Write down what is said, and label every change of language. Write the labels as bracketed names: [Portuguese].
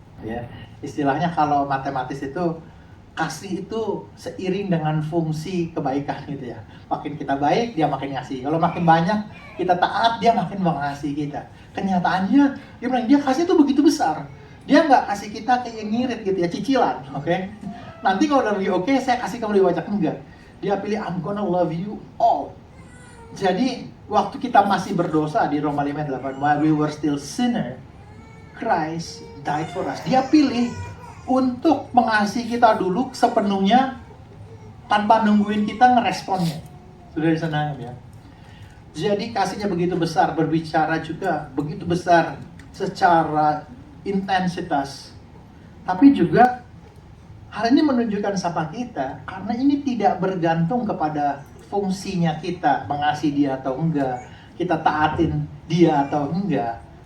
[Indonesian] Ya, istilahnya kalau matematis itu kasih itu seiring dengan fungsi kebaikan gitu ya. Makin kita baik, dia makin ngasih. Kalau makin banyak kita taat, dia makin mengasihi kita. Kenyataannya dia bilang dia kasih itu begitu besar. Dia nggak kasih kita kayak ngirit gitu ya, cicilan, oke? Nanti kalau udah lebih oke, saya kasih kamu lebih banyak, enggak. Dia pilih [English] I'm gonna love you all. [Indonesian] Jadi waktu kita masih berdosa di Roma 5:8, [English] while we were still sinner, Christ died for us. [Indonesian] Dia pilih untuk mengasihi kita dulu sepenuhnya tanpa nungguin kita ngeresponnya. Sudah disenangi ya. Jadi kasihnya begitu besar, berbicara juga begitu besar secara intensitas. Tapi juga hal ini menunjukkan sama kita, karena ini tidak bergantung kepada fungsinya kita, mengasihi dia atau enggak, kita taatin dia atau enggak.